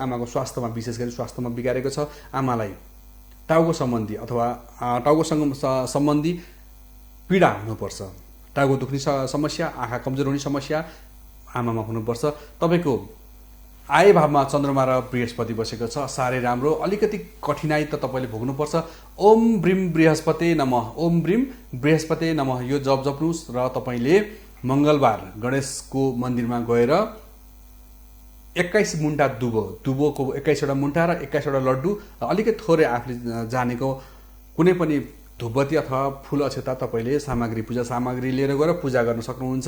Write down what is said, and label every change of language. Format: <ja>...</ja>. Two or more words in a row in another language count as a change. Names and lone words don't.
<ne>आमाको स्वास्थ्यमा विशेष गरी स्वास्थ्यमा बिगारेको छ। आमालाई टाउको सम्बन्धी अथवा टाउकोसँग सम्बन्धी पीडा हुनुपर्छ। टाउको दुख्ने समस्या, आँखा कमजोर हुने समस्या आमामा हुनुपर्छ। तपाईँको आय भावमा चन्द्रमा र बृहस्पति बसेको छ। साह्रै राम्रो। अलिकति कठिनाई त तपाईँले भोग्नुपर्छ।</ne> <sa>ओम ब्रीम बृहस्पति नमः, ओम ब्रीम बृहस्पति नमः</sa> <ne>यो जप जप्नुहोस् र तपाईँले मङ्गलबार गणेशको मन्दिरमा गएर 21 मुन्टा दुबोको 21वटा मुन्टा र 21वटा लड्डु, अलिकति थोरै आफूले जानेको कुनै पनि धुपबत्ती अथवा फुल अक्षता तपाईँले पूजा सामग्री लिएर गएर पूजा गर्न सक्नुहुन्छ।</ne>